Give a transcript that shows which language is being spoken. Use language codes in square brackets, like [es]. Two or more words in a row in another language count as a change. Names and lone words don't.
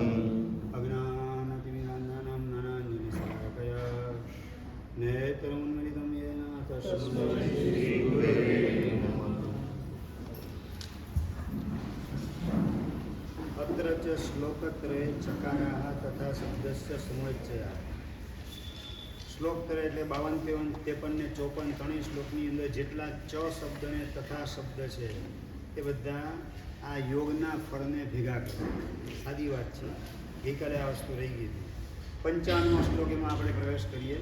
[sa] अज्ञानतिमिरान्धनं ज्ञानाञ्जनशलाकया नेत्रमुन्मिलितं येन तस्मै श्रीगुरवे नमः। अत्र च श्लोकत्रये चकाराः तथा शब्दस्य समुच्चयः। [gu] શ્લોક કરે એટલે 52, 53 ને 54 ત્રણેય શ્લોકની અંદર જેટલા ચ શબ્દ ને તથા શબ્દ છે એ બધા આ યોગના ફળને ભેગા કરે. સાદી વાત છે, ગઈકાલે આ વસ્તુ રહી ગઈ હતી. 55મો શ્લોક એમાં આપણે પ્રવેશ કરીએ.